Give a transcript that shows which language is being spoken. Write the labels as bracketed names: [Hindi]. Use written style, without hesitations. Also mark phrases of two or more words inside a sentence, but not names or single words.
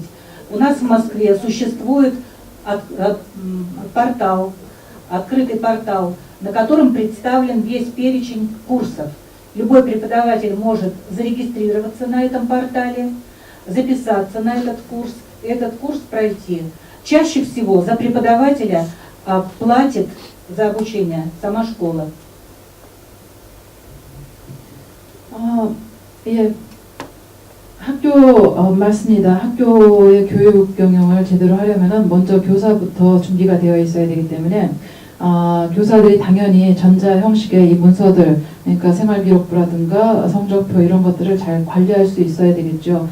[Russian] У нас в Москве существует портал, открытый портал, на котором представлен весь перечень курсов. Любой преподаватель может зарегистрироваться на этом портале, записаться на этот курс пройти. Чаще всего за преподавателя платит за обучение сама школа. [Korean] 예, 학교 맞습니다. 학교의 교육 경영을 제대로 하려면 먼저 교사부터 준비가 되어 있어야 되기 때문에 교사들이 당연히 전자 형식의 이 문서들, 그러니까 생활기록부라든가 성적표 이런 것들을 잘 관리할 수 있어야 되겠죠.